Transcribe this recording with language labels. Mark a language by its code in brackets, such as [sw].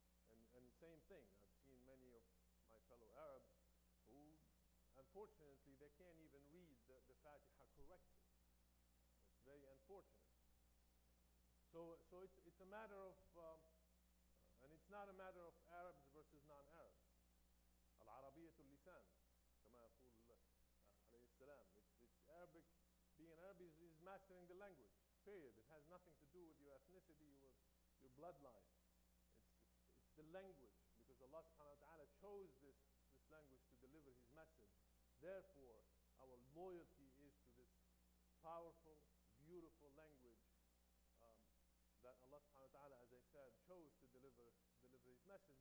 [en] And same thing, I've seen many of my fellow Arabs who, unfortunately, they can't even read the Fatiha correctly. It's very unfortunate. So it's a matter of, and it's not a matter of Arabs versus non-Arabs. [ar] Al-Arabiyyah al-lisan, كما يقول عليه السلام. [en] It's Arabic. Being Arabic is mastering the language. Period. It has nothing to do with your ethnicity, your bloodline. It's the language, because Allah subhanahu wa ta'ala chose this language to deliver His message. Therefore, our loyalty is to this powerful, beautiful language that Allah subhanahu wa ta'ala, as I said, chose to deliver His message.